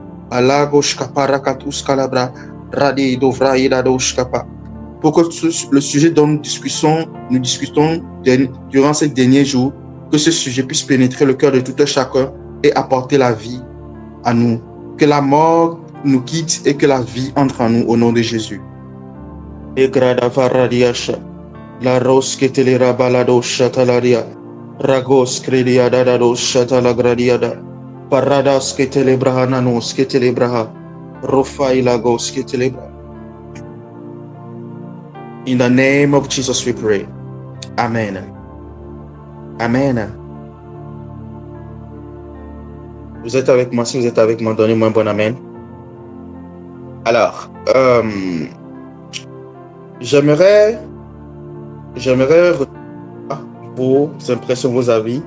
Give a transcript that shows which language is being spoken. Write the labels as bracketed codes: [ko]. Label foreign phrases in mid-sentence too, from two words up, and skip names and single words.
[fr] Pour que le sujet dont nous discutons durant ces derniers jours, que ce sujet puisse pénétrer le cœur de tout un chacun et apporter la vie à nous. Que la mort nous quitte et que la vie entre en nous au nom de Jésus. La rose que te lera balado chatalaria, ragos credia dadado chatalagradiada, paradas que te lebrahananos que te lebraha, rofai lagos que te lebra. [en] In the name of Jesus we pray. [fr] Amen. Amen. Vous êtes avec moi? Si vous êtes avec moi, donnez-moi un bon amen. Alors, j'aimerais vos impressions, vos avis.